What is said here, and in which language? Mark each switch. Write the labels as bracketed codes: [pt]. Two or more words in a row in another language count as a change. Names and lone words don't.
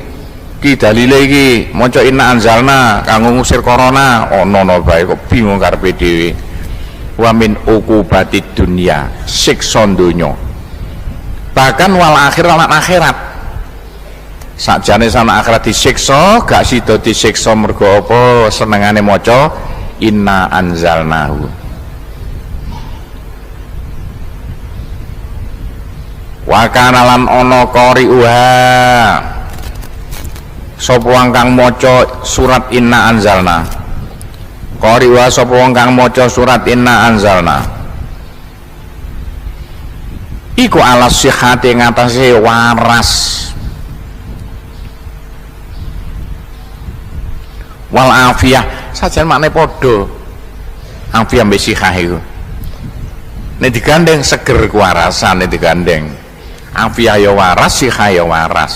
[jv] Ki dalile iki maca inna anzalna kanggo ngusir corona ono bae kok bingung karepe dhewe. [ar] Wa min uqubati dunya [jv] siksa donya. Bahkan [ar] والآخرة [jv] lan akhirat. Sakjane sana akhirat disiksa gak sida disiksa mergo apa senengane maca inna anzalnahu. [ar] وكان [jv] lan ana qari'uha sapa wong kang maca surat inna anzalna. Qari'uha sapa wong kang maca surat inna anzalna iku [ar] على صحة [jv] ngatasé waras [ar] والعافية [jv] sajan makne padha afiyah mbek sihah iku nek digandeng seger kewarasan nek digandeng afiyah ya waras sihah ya waras.